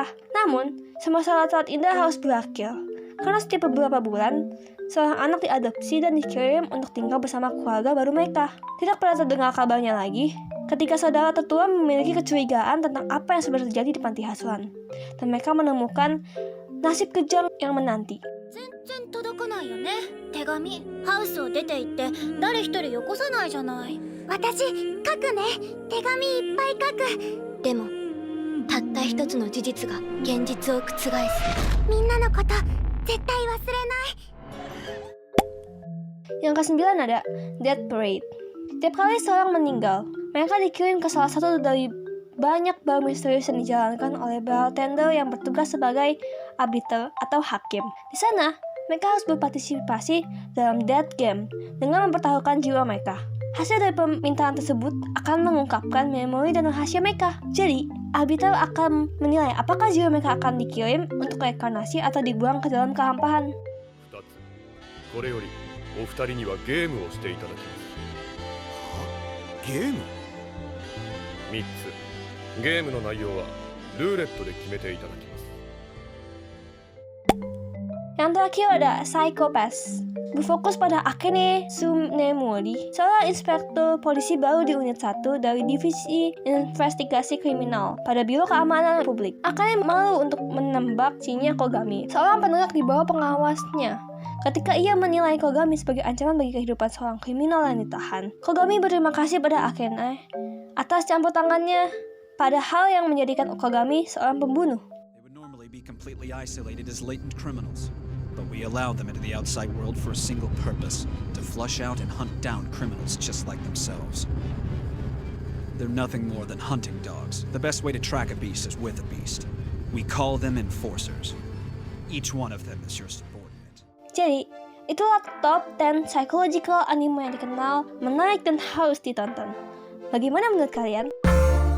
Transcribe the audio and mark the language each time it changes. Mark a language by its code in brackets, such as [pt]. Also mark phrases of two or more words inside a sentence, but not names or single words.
[id] Namun, semua saat indah harus berakhir. Karena setiap beberapa bulan, seorang anak diadopsi dan dikirim untuk tinggal bersama keluarga baru mereka. Tidak pernah terdengar kabarnya lagi, ketika saudara tertua memiliki kecurigaan tentang apa yang sebenarnya terjadi di panti asuhan. Dan mereka menemukan nasib kejam yang menanti. [ja] 全然届かないよね。手紙ハウスを出て行って誰一人よこさないじゃない。私書くね。手紙いっぱい書く。でもたった一つの事実が現実を覆す。みんなのこと絶対忘れない。 [id] Yang ke-9 ada Death Parade. Setiap kali seorang meninggal, mereka dikirim ke salah satu dari banyak bar misterius yang dijalankan oleh bartender yang bertugas sebagai arbiter atau hakim. Di sana, mereka harus berpartisipasi dalam [en] death game [id] dengan mempertaruhkan jiwa mereka. Hasil dari permintaan tersebut akan mengungkapkan memori dan rahasia mereka. Jadi, arbiter akan menilai apakah jiwa mereka akan dikirim untuk reinkarnasi atau dibuang ke dalam kehampaan. [ja] これよりお二人にはゲームをしていただきます。ゲーム 3つ。ゲームの内容はルーレットで決めていただきます。 [id] Yang terakhir ada Psycho-Pass. Berfokus pada Akane Tsunemori, seorang inspektur polisi baru di unit 1 dari Divisi Investigasi Kriminal pada Biro Keamanan Publik. Akane malu untuk menembak Shinya Kogami, seorang penegak di bawah pengawasnya. Ketika ia menilai Kogami sebagai ancaman bagi kehidupan seorang kriminal yang ditahan, Kogami berterima kasih pada Akane atas campur tangannya pada hal yang menjadikan Kogami seorang pembunuh. [en] They would normally be completely isolated as latent criminals, but we allow them into the outside world for a single purpose: to flush out and hunt down criminals just like themselves. They're nothing more than hunting dogs. The best way to track a beast is with a beast. We call them enforcers. Each one of them is your subordinate. [id] Jadi, itulah top 10 [en] psychological anime [id] yang dikenal, menarik dan harus ditonton. Bagaimana menurut kalian?